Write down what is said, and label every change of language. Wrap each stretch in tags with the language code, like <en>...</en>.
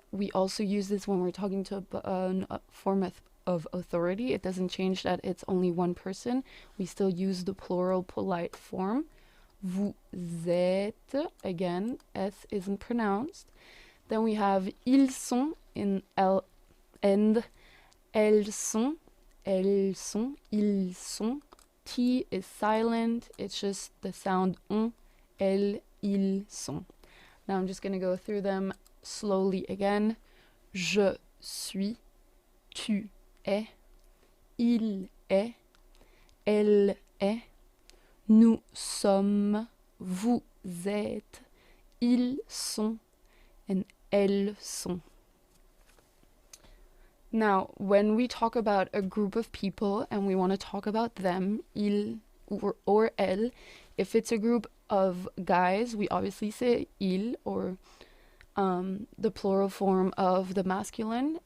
<en>We also use this when we're talking to a form of authority. It doesn't change that it's only one person. We still use the plural polite form.</en> <fr>Vous êtes.</fr> <en>Again, S isn't pronounced. Then we have</en> <fr>ils sont</fr> <en>in L and</en> <fr>elles sont, ils sont.</fr> <en>T is silent. It's just the sound on.</en> <fr>Elles, ils sont.</fr> <en>Now I'm just going to go through them slowly again.</en> <fr>Je suis, tu es, il est, elle est, nous sommes, vous êtes, ils sont,</fr> <en>and</en> <fr>elles sont.</fr> <en>Now, when we talk about a group of people and we want to talk about them, il or elle, if it's a group of guys, we obviously say il, or the plural form of the masculine.</en>